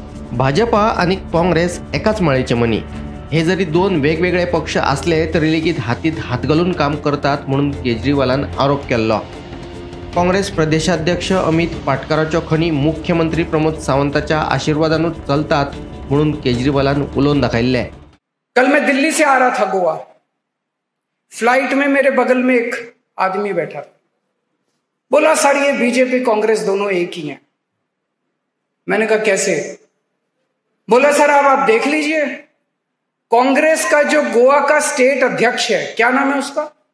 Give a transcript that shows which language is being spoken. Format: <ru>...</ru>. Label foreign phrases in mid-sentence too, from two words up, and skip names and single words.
<kok>भाजपा आणि काँग्रेस एकाच माळेचे मणी। हे जरी दोन वेगवेगळे पक्ष असले तरी लेगीत हातीत हात घालून काम करतात म्हणून केजरीवालान आरोप केला। काँग्रेस प्रदेशाध्यक्ष अमित पाटकरांच्यो खणी मुख्यमंत्री प्रमोद सावंताच्या आशीर्वादानूच चलतात म्हणून केजरीवालान उलोवन दाखयले।</kok> <hi>कल मैं दिल्ली से आ रहा था गोवा, फ्लाइट में मेरे बगल में एक आदमी बैठा था, बोला सर ये बीजेपी कांग्रेस दोनों एक ही हैं। मैंने कहा कैसे? बोला सर आप देख लीजिए, कांग्रेस का जो गोवा का स्टेट अध्यक्ष है, क्या नाम है उसका?</hi>